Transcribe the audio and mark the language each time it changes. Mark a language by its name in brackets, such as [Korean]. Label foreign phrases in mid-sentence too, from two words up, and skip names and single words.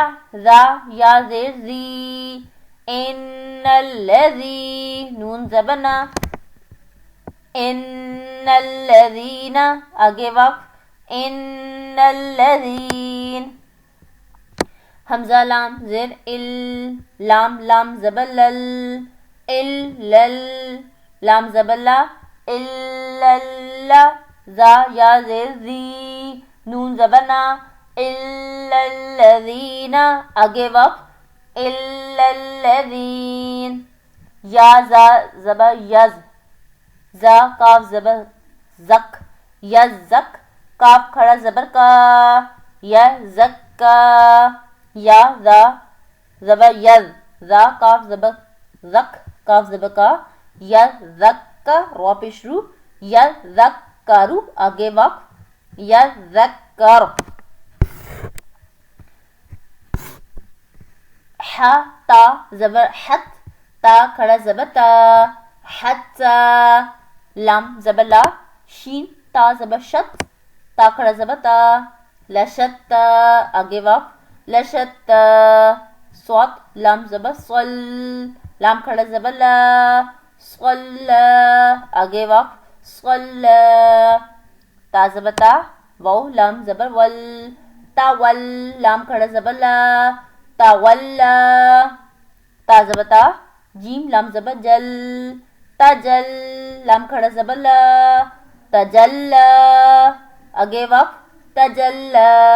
[Urdu] ذا یا زیر زی، [Arabic] ان الذی، [Urdu] نون زبر نا، [Arabic] ان الذین، [Urdu] آگے وقف، [Arabic] ان الذین. [Urdu] حمزہ لام زیر ال، لام لام زبر لل، ال لل، لام زبر لا، الا. ذا یا زیر زی، نون زبر نا، [Arabic] الا الذین، [Urdu] آگے وقف، [Arabic] الا الذین. [Urdu] یا زا زبر یز، زا کاف زبر زک، یزک، کاف کھڑا زبر کا، یزکا. یا ذا زبر یز، ذا کاف زبر زک، کاف زبر کا، یزک، رو پیش رو، یزکرو، آگے وقف، یزکر. ح تا زبر حت، تا کھڑا زبر تا، حتا. لام زبر لا، شین تا زبر شت، تا کھڑا زبر تا، لشت، آگے وقف، لشت. صوت لام زبر صل، لام کھڑا زبر لا، صل، آگے وقف، صل. تا زبر تا، واو لام زبر ول، تول، لام کھڑا زبر لا، تولا. تا زبر تا، جیم لام زبر جل، تجل، لام کھڑا زبر لا، تجلا، آگے وقف، تجلا.